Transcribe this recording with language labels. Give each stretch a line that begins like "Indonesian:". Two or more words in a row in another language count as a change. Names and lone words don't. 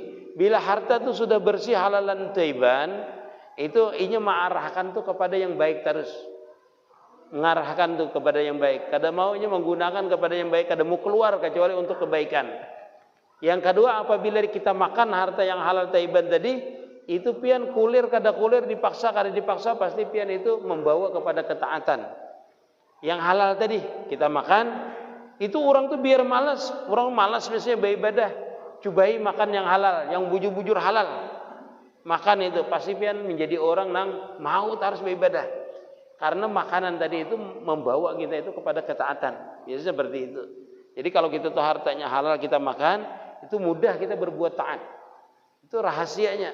Banjar: Bila harta itu sudah bersih
Arabic: halalan taiban,
Banjar: itu inya mengarahkan tuh kepada yang baik terus. Mengarahkan tuh kepada yang baik. Kada maunya menggunakan kepada yang baik, kada mau keluar kecuali untuk kebaikan. Yang kedua, apabila kita makan harta yang
Arabic: halal thayyiban
Banjar: tadi, itu pian kulir kada kulir, dipaksa kada dipaksa, pasti pian itu membawa kepada ketaatan. Yang halal tadi kita makan, itu orang tuh biar malas, orang malas biasanya beribadah, cobai makan yang halal, yang bujur-bujur halal. Makan itu pasti pian menjadi orang yang mau harus beribadah.
Indonesian: Karena makanan tadi itu membawa kita itu kepada ketaatan. Biasanya seperti itu. Jadi kalau kita tuh hartanya halal kita makan, itu mudah kita berbuat taat. Itu rahasianya.